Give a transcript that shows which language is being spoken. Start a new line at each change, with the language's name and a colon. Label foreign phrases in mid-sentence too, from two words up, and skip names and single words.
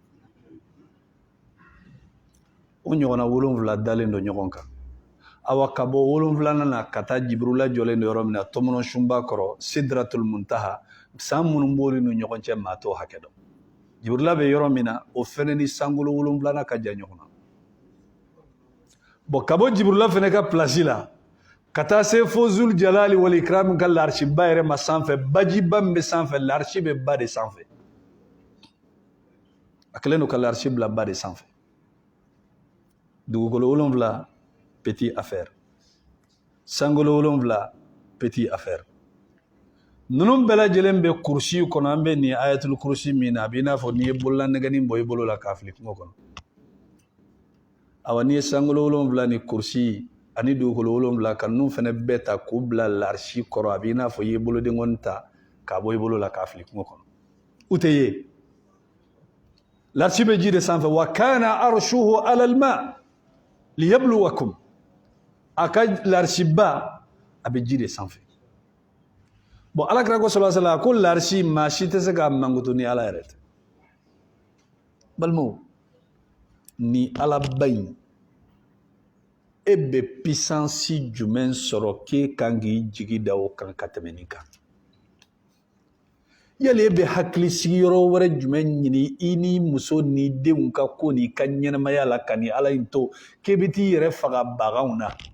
Bambara: o ɲɔgɔnna 7 dalen don ɲɔgɔn kan awa ka bɔ 7 na ka taa Jibrila jɔlen don yɔrɔ min na tɔmɔnɔ sunba kɔrɔ
Arabic: سدرة المنتهى
Bambara: san minnu b'olu ni ɲɔgɔn cɛ maa t'o hakɛ dɔn Jibrila bɛ yɔrɔ min na o fɛnɛ ni sankolo 7 na ka jan ɲɔgɔn na bon ka bɔ Jibrila fɛnɛ ka place la ka taa se fo
Arabic: ذو الجلال والإكرام
Bambara: ka l'arshi ba yɛrɛ ma sanfɛ bajiba min bɛ sanfɛ l'arshi bɛ ba de sanfɛ a kɛlen don ka l'arshi bila ba de sanfɛ dugukolo 7
French: petit affaire
Bambara: sankolo 7
French: petit affaire
Bambara: ninnu bɛɛ lajɛlen bɛ kurusi kɔnɔ an bɛ nin
Arabic: آية الكرسي
Bambara: min na a b'i n'a fɔ n'i ye bolola nɛgɛnin bɔ i bolo la k'a fili kungo kɔnɔ awa n'i ye sankolo 7 ni kurusi ani dugukolo 7 ka ninnu fɛnɛ bɛɛ ta k'u bila l'arshi kɔrɔ a b'i n'a fɔ i ye bolodenkɔni ta k'a bɔ i bolo la k'a fili kungo kɔnɔ u tɛ ye l'arshi bɛ ji de sanfɛ wa
Arabic: كان عرشه على الماء ليبلوكم
Bambara: a ka l'arshi ba a bɛ ji de sanfɛ bon alakira ko
Arabic: صلى الله عليه وسلم
Bambara: ko l'arshi maa si tɛ se ka mankutu ni ala yɛrɛ tɛ balimaw ni ala ba in e bɛ puissance jumɛn sɔrɔ k'e kan k'i jigi da o kan ka tɛmɛ nin kan yali e bɛ hakili sigiyɔrɔ wɛrɛ jumɛn ɲini i ni muso ni denw ka ko ni ka ɲɛnamaya la ka ni ala in to k'e bɛ t'i yɛrɛ faga baganw na